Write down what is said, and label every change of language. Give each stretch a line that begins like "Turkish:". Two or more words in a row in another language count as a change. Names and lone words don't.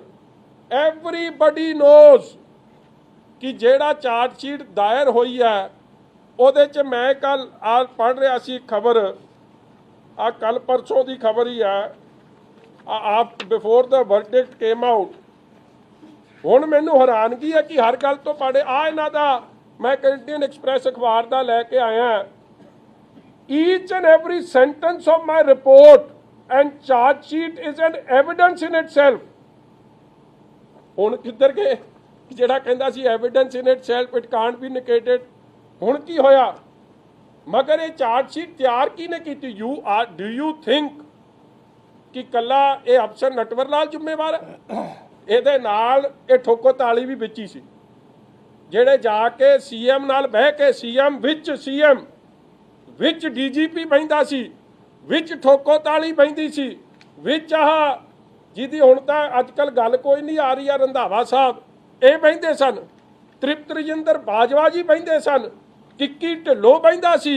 English: Everybody knows
Punjabi: ਕਿ ਜਿਹੜਾ
English: chart sheet
Punjabi: ਦਾਇਰ ਹੋਈ ਹੈ ਉਹਦੇ 'ਚ ਮੈਂ ਕੱਲ ਆ ਪੜ੍ਹ ਰਿਹਾ ਸੀ ਖਬਰ, ਆ ਕੱਲ ਪਰਸੋਂ ਦੀ ਖਬਰ ਹੀ ਹੈ, ਆਪ
English: before the verdict came out.
Punjabi: ਹੁਣ ਮੈਨੂੰ ਹੈਰਾਨਗੀ ਹੈ ਕਿ ਹਰ ਗੱਲ ਤੋਂ ਪੜ੍ਹੇ ਆ ਇਹਨਾਂ ਦਾ, ਮੈਂ ਇੰਡੀਅਨ ਐਕਸਪ੍ਰੈਸ ਅਖਬਾਰ ਦਾ ਲੈ ਕੇ ਆਇਆ।
English: Each and every sentence of my report and charge sheet is an evidence in itself।
Punjabi: ਹੁਣ ਕਿੱਧਰ ਗਏ ਜਿਹੜਾ ਕਹਿੰਦਾ ਸੀ
English: evidence in itself it can't be negated?
Punjabi: ਹੁਣ ਕੀ ਹੋਇਆ? ਮਗਰ ਇਹ
English: charge sheet
Punjabi: ਤਿਆਰ ਕਿਹਨੇ ਕੀਤੀ?
English: do you think
Punjabi: ਕਿ ਕੱਲਾ ਇਹ ਅਫਸਰ ਨਟਵਰ ਲਾਲ ਜ਼ਿੰਮੇਵਾਰ ਹੈ? ਇਹਦੇ ਨਾਲ ਇਹ ਠੋਕੋ ਤਾਲੀ ਵੀ ਵਿੱਚ ਹੀ ਸੀ। ਜਿਹੜੇ ਜਾ ਕੇ ਸੀਐਮ ਨਾਲ ਬਹਿ ਕੇ ਸੀਐਮ ਵਿੱਚ ਡੀਜੀਪੀ ਬਹਿੰਦਾ ਸੀ, ਵਿੱਚ ਠੋਕੋ ਤਾਲੀ ਬਹਿੰਦੀ ਸੀ, ਵਿੱਚ ਆਹ ਜਿਹਦੀ ਹੁਣ ਤਾਂ ਅੱਜ ਕੱਲ੍ਹ ਗੱਲ ਕੋਈ ਨਹੀਂ ਆ ਰਹੀ ਆ ਰੰਧਾਵਾ ਸਾਹਿਬ, ਇਹ ਬਹਿੰਦੇ ਸਨ, ਤ੍ਰਿਪਤ ਰਜਿੰਦਰ ਬਾਜਵਾ ਜੀ ਬਹਿੰਦੇ ਸਨ, ਕਿੱਕੀ ਢਿੱਲੋਂ ਬਹਿੰਦਾ ਸੀ।